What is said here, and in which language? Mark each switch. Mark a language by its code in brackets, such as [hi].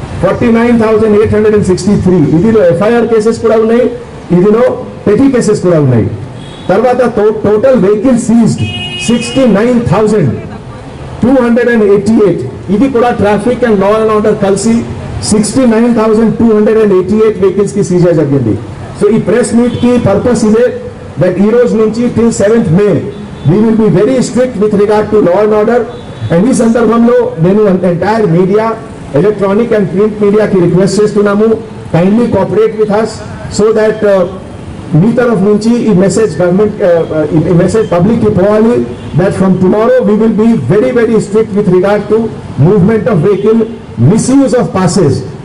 [te] 49,863. ఇదిలో FIR cases కూడా ఉన్నాయి, ఇదిలో పెటీ కేసెస్ కూడా ఉన్నాయి. తర్వాత టోటల్ వెహికల్ సీజ్డ్ 69,288. ఇది కూడా traffic and law and order కలిసి 69,288 వెహికల్స్ కి సీజర్ జరిగింది. సో ఈ ప్రెస్ మీట్ కి పర్పస్ ఇదే, దట్ ఈ రోజు నుంచి [en] till 7th May we will be very strict with regard to law and order. [te] And ఈ సందర్భంలో నేను entire media, electronic and print మీడియాకి రిక్వెస్ట్ చేస్తున్నాము, kindly cooperate with us so that మీ తరఫు నుంచి ఈ మెసేజ్ గవర్నమెంట్ ఈ మెసేజ్ పబ్లిక్ కి పోవాలి, that from tomorrow [en] we will be very very strict with regard to movement of vehicle, misuse of passes.